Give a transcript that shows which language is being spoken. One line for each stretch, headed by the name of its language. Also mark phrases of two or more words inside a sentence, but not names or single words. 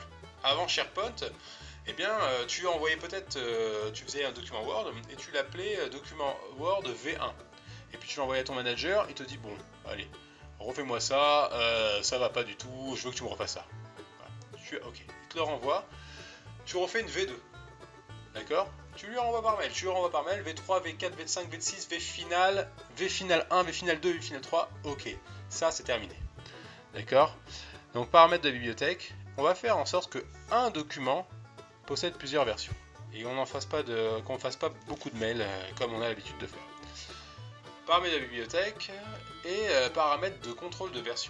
French: Avant SharePoint, eh bien, tu envoyais peut-être, tu faisais un document Word et tu l'appelais document Word V1. Et puis tu l'envoyais à ton manager, il te dit bon, allez, refais-moi ça, ça va pas du tout, je veux que tu me refasses ça. Voilà. Ok, il te le renvoie, tu refais une V2, d'accord? Tu lui renvoies par mail, V3, V4, V5, V6, V final 1, V final 2, V final 3, ok, ça c'est terminé. D'accord? Donc paramètres de bibliothèque, on va faire en sorte que un document possède plusieurs versions et qu'on ne fasse pas beaucoup de mails comme on a l'habitude de faire. Paramètres de bibliothèque et paramètres de contrôle de version.